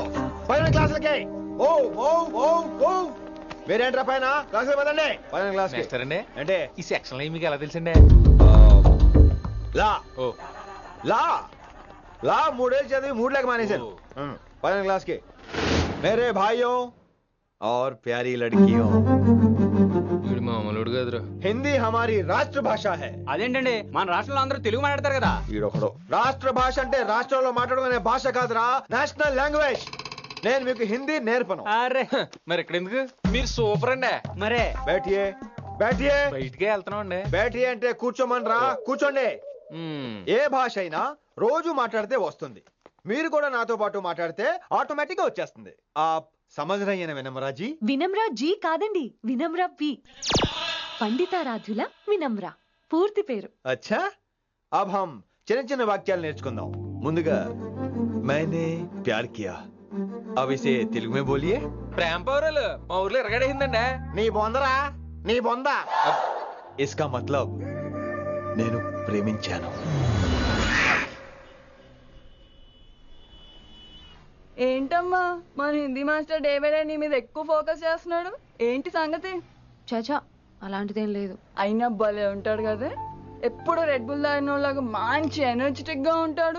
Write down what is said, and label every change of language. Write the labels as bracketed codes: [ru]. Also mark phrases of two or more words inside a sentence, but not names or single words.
[te] పైన క్లాసులకి ఓ ఓ ఓ ఓ మీరేంట్రా పైన క్లాసులు పదండి. పైన క్లాస్ అంటే ఈ సెక్షన్ మీకు ఎలా తెలిసిండే? లా లా లా 3 ఏళ్ళు చదివి 3 లేక మానేశాను. [hi] పైన క్లాస్ కి. मेरे भाइयों, और प्यारी लड़कियों, [te] మామూలుడు కదరా. [hi] हिंदी हमारी राष्ट्र भाषा है. [te] అదేంటండి మన రాష్ట్రంలో అందరూ తెలుగు మాట్లాడతారు కదా. ఈడొకడు రాష్ట్ర భాష అంటే రాష్ట్రంలో మాట్లాడుకునే భాష కాదురా, [en] national language. [te] నేను మీకు హిందీ నేర్పను. అరే మరి ఇక్కడ ఎందుకు? మీరు సూపర్ అండి. మరే [hi] బైఠియే బైఠియే. [te] బయటికే వెళ్తున్నాం అండి. బైఠియే అంటే కూర్చోమనరా, కూర్చోండి. ఏ భాష అయినా రోజు మాట్లాడితే వస్తుంది. మీరు కూడా నాతో పాటు మాట్లాడితే ఆటోమేటిక్ గా వచ్చేస్తుంది. [hi] समझ रही है विनम्रा जी? [te] వినమ్రా జీ కాదండి, వినమ్రా వి. పండితారాధ్యుల వినమ్రా పూర్తి పేరు. [hi] अच्छा, अब हम [te] చిన్న చిన్న వాక్యాలు నేర్చుకుందాం. ముందుగా [hi] मैंने प्यार किया. अब इसे [te] తెలుగు [hi] में बोलिए. [te] ప్రేమ పౌరాలు మా ఊర్లో ఎరగడేసిందండి. నీ బొందరా, నీ బొంద. [hi] इसका मतलब [te] నేను ప్రేమించాను. ఏంటమ్మా మన హిందీ మాస్టర్ [en] day by day [te] నీ మీద ఎక్కువ ఫోకస్ చేస్తున్నాడు, ఏంటి సంగతి? చాచా అలాంటిదేం లేదు. అయినా భలే ఉంటాడు కదా, ఎప్పుడు [en] Red Bull [te] తాగినోళ్ళగా మంచి ఎనర్జెటిక్ గా ఉంటాడు.